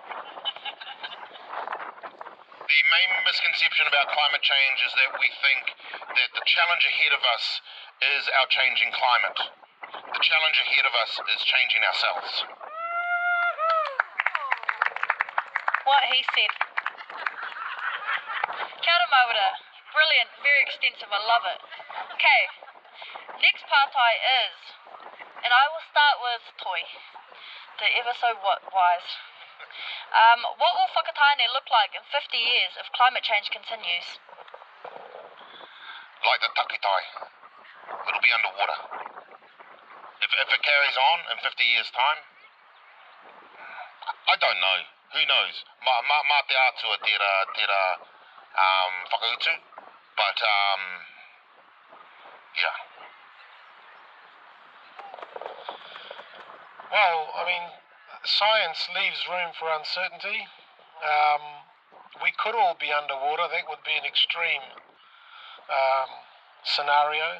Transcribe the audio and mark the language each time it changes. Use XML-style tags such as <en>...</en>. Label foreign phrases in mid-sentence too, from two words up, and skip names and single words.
<en>The main misconception about climate change is that we think that the challenge ahead of us is our changing climate. The challenge ahead of us is changing ourselves. What he said. Kia ora Mawera. Brilliant, very extensive, I love it. Okay, next partai is, and I will start with Toi, the ever so wise. What will Whakatāne look like in 50 years if climate change continues? Like the takitai. It'll be underwater. If it carries on in 50 years' time, I don't know. Who knows?</en> <mi>Mataatua tera whakautu.</mi> <en>But, yeah. Well, I mean, science leaves room for uncertainty. We could all be underwater. That would be an extreme scenario.</en>